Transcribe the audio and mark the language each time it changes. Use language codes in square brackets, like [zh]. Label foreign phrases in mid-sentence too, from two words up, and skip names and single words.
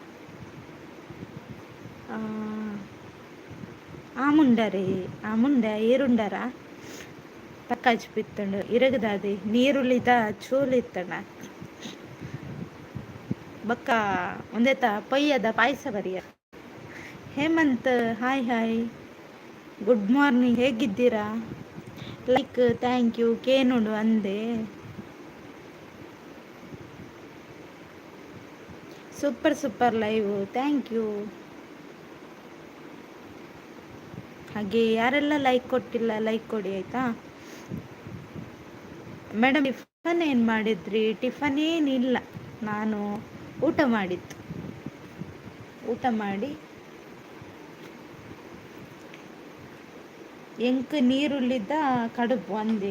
[tcy] ಆಮುಂಡರೇ ಆಮುಂಡ ಏರುಂಡರ ತಕ್ಕಾಚಿಪಿತ್ತಂಡು ಇರಗದಾದೆ ನೀರುಳಿದ ಚೂಲಿತ್ತಣ ಬಕ್ಕ ಒಂದೇತ ಪೊಯ್ಯದ ಪಾಯಸ ಬರಿಯ. [kn] ಹೇಮಂತ್ [en] hi hi, good morning, [kn] ಹೇಗಿದ್ದೀರಾ? [en] like thank you [tcy] ಕೇನುಂಡು ಅಂದೆ. [en] super super live, thank you. [kn] ಹಾಗೆ ಯಾರೆಲ್ಲ ಲೈಕ್ ಕೊಟ್ಟಿಲ್ಲ ಲೈಕ್ ಕೊಡಿ ಆಯಿತಾ ಮೇಡಮ್. ಟಿಫನ್ ಏನು ಮಾಡಿದ್ರಿ? ಟಿಫನ್ ಏನಿಲ್ಲ, ನಾನು ಊಟ ಮಾಡಿದ್ದು. ಊಟ ಮಾಡಿ [tcy] ಎಂಕ್ ನೀರುಳ್ಳಿದ್ದ ಕಡುಬು ಅಂದೆ.